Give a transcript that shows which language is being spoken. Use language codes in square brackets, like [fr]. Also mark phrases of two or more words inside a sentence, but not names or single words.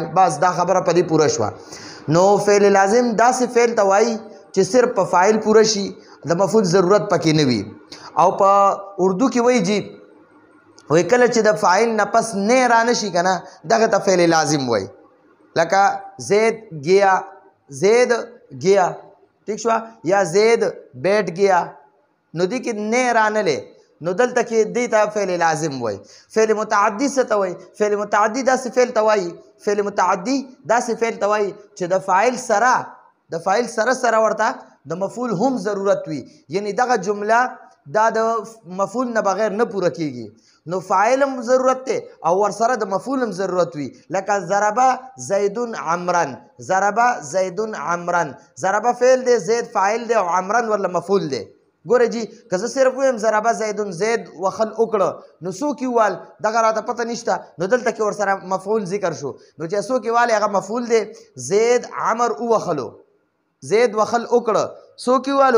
[ps] بس دا خبره په دې پوره شوه. نو فعل لازم داسې فعل ته وایي چې صرف په فاعل پوره شي، د مفعول ضرورت پکې نه وي. او په اردو کې وایي جی وایي کله چې د فاعل نه پس نه رانه شي که نه، دغه ته فعل لازم وایي. [ur] لکه زید گیا، زید گیا، ٹھیک شو، یا زید بیٹھ گیا. [ps] نو دی کې نه رانلې، نو دلته کې دی ته فعل لازم وای. فعل متعدی څه ته وای؟ فعل متعدی داسې فعل ته وای، فعل متعدی داسې فعل ته وای چې د فاعل سره ورته د مفعول هم ضرورت وي. یعنی دغه جمله دا د مفعول نه بغیر نه پوره کیږي. نو فاعل هم ضرورت دی او ورسره د مفعول هم ضرورت وي. لکه [ar] ضربه زیدون عمرن، ضربه زیدون عمرن، [ps] ضربه فعل دی، زید فاعل دی او عمرن ورله مفعول دی. ګوره جی که زه صرف ویم [ar] ضربه زیدون، [ps] زید وخل وکړه، نو څوک یې ووال دغه راته پته نشته. نو دلته کې ورسره مفعول ذکر شو، نو چې څوک یې والی هغه مفعول دی. زید عمر ووخلو، زید وخل وکړه، څوک یې والو؟